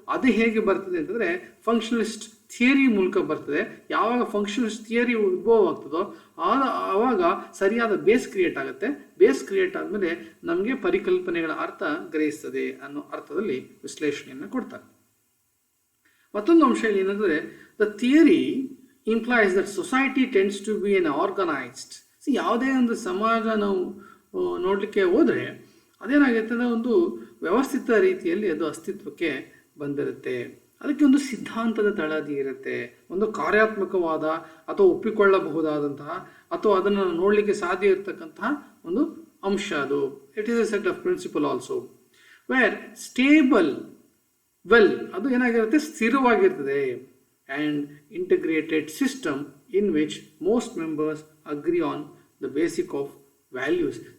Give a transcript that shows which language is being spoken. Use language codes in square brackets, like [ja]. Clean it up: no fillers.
[kn] ಅದು ಹೇಗೆ ಬರ್ತದೆ ಅಂತಂದರೆ ಫಂಕ್ಷನಲಿಸ್ಟ್ ಥಿಯರಿ ಮೂಲಕ ಬರ್ತದೆ. ಯಾವಾಗ ಫಂಕ್ಷನಲಿಸ್ಟ್ ಥಿಯರಿ ಉದ್ಭವ ಆಗ್ತದೋ ಆವಾಗ ಸರಿಯಾದ ಬೇಸ್ ಕ್ರಿಯೇಟ್ ಆಗುತ್ತೆ. ಬೇಸ್ ಕ್ರಿಯೇಟ್ ಆದಮೇಲೆ ನಮಗೆ ಪರಿಕಲ್ಪನೆಗಳ ಅರ್ಥ ಗ್ರಹಿಸ್ತದೆ ಅನ್ನೋ ಅರ್ಥದಲ್ಲಿ ವಿಶ್ಲೇಷಣೆಯನ್ನು ಕೊಡ್ತಾರೆ. ಮತ್ತೊಂದು ಅಂಶ ಏನಂದರೆ, [en] The theory implies that society tends to be an organized. [kn] ಯಾವುದೇ ಒಂದು ಸಮಾಜ ನಾವು ನೋಡಲಿಕ್ಕೆ ಹೋದರೆ ಅದೇನಾಗುತ್ತೆ ಅಂದರೆ ಒಂದು ವ್ಯವಸ್ಥಿತ ರೀತಿಯಲ್ಲಿ ಅದು ಅಸ್ತಿತ್ವಕ್ಕೆ ಬಂದಿರುತ್ತೆ. ಅದಕ್ಕೆ ಒಂದು ಸಿದ್ಧಾಂತದ ತಳದಿ ಇರುತ್ತೆ, ಒಂದು ಕಾರ್ಯಾತ್ಮಕವಾದ ಅಥವಾ ಒಪ್ಪಿಕೊಳ್ಳಬಹುದಾದಂತಹ ಅಥವಾ ಅದನ್ನು ನೋಡಲಿಕ್ಕೆ ಸಾಧ್ಯ ಇರತಕ್ಕಂತಹ ಒಂದು ಅಂಶ ಅದು. [en] it is a set of principle also where stable [kn] ಅದು ಏನಾಗಿರುತ್ತೆ, ಸ್ಥಿರವಾಗಿರ್ತದೆ. [en] And integrated system in which most members agree on the basic of values.